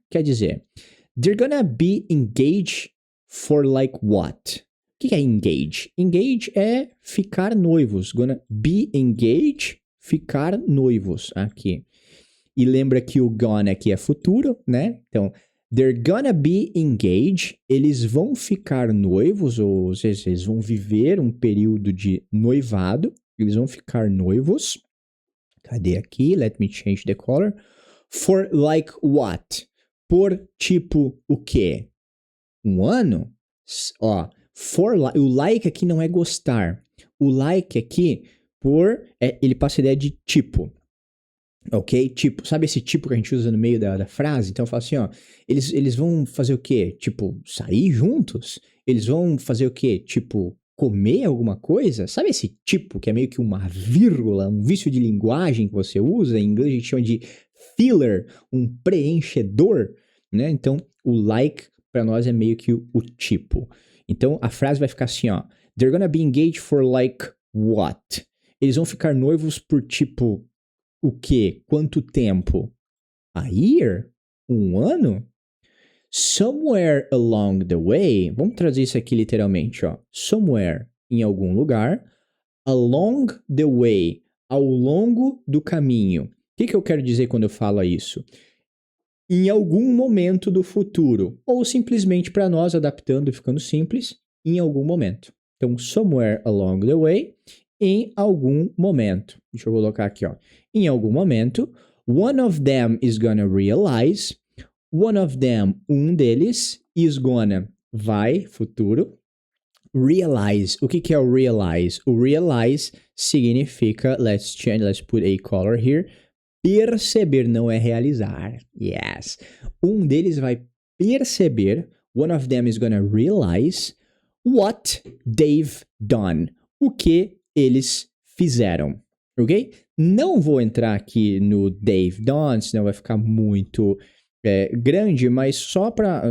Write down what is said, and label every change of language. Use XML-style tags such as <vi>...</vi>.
<pt>Quer dizer,</pt> <en>they're gonna be engaged for like what?</en> <pt>O que é engage? Engage é ficar noivos.</pt> <en>Gonna be engaged,</en> <pt>ficar noivos aqui. E lembra que o gonna aqui é futuro, né? Então,</pt> <en>they're gonna be engaged.</en> <pt>Eles vão ficar noivos, ou seja, eles vão viver um período de noivado. Eles vão ficar noivos. Cadê aqui?</pt> <en>Let me change the color. For like what?</en> <pt>Por tipo o quê? Um ano? Ó, o like aqui não é gostar. O like aqui, ele passa a ideia de tipo. Ok? Tipo, sabe esse tipo que a gente usa no meio da frase? Então eu falo assim, ó, eles vão fazer o quê? Tipo, sair juntos? Eles vão fazer o quê? Tipo, comer alguma coisa? Sabe esse tipo que é meio que uma vírgula, um vício de linguagem que você usa? Em inglês a gente chama de filler, um preenchedor, né? Então, o like para nós é meio que o tipo. Então, a frase vai ficar assim, ó.</pt> <en>They're gonna be engaged for like what?</en> <pt>Eles vão ficar noivos por tipo o quê? Quanto tempo?</pt> <en>A year?</en> <pt>Um ano?</pt> <en>Somewhere along the way.</en> <pt>Vamos traduzir isso aqui literalmente, ó.</pt> <en>Somewhere,</en> <pt>em algum lugar.</pt> <en>Along the way,</en> <pt>ao longo do caminho. O que eu quero dizer quando eu falo isso? Em algum momento do futuro. Ou simplesmente para nós, adaptando e ficando simples, em algum momento. Então,</pt> <en>somewhere along the way,</en> <pt>em algum momento. Deixa eu colocar aqui, ó. Em algum momento,</pt> <en>one of them is gonna realize. One of them,</en> <pt>um deles,</pt> <en>is gonna,</en> <pt>vai, futuro. Realize. O que é o realize? O realize significa,</pt> <en>let's put a color here.</en> <pt>Perceber, não é realizar.</pt> <en>Yes.</en> <pt>Um deles vai perceber,</pt> <en>one of them is gonna realize what they've done.</en> <pt>O que eles fizeram. Ok? Não vou entrar aqui no</pt> <en>they've done,</en> <pt>senão vai ficar muito grande, mas só para...</pt>